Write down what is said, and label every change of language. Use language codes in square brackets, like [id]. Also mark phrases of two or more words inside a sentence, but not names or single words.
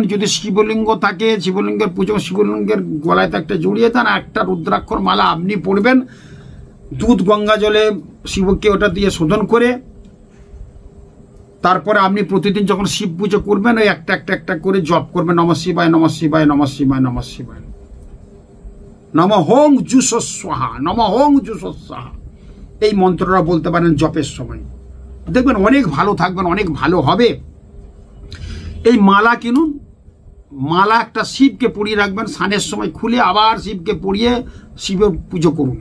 [bn] যদি শিবলিঙ্গ থাকে, শিবলিঙ্গের পুজো, শিবলিঙ্গের গলায় একটা জড়িয়ে দেন। একটা রুদ্রাক্ষর মালা আপনি পরবেন, দুধ গঙ্গা জলে শিবকে ওটা দিয়ে শোধন করে, তারপরে আপনি প্রতিদিন যখন শিব পুজো করবেন ওই একটা করে জপ করবেন, [sa] নমঃ শিবায় নমঃ শিবায় নমঃ শিবায় নমঃ শিবায়, নম হোং জুস স্বাহা, নম হোং জুস স্বাহা। [bn] এই মন্ত্রটা বলতে পারেন জপের সময়, দেখবেন অনেক ভালো থাকবেন, অনেক ভালো হবে। এই মালা কিনুন, মালা একটা শিবকে পরিয়ে রাখবেন, স্নানের সময় খুলে আবার শিবকে পরিয়ে শিবের পুজো করুন।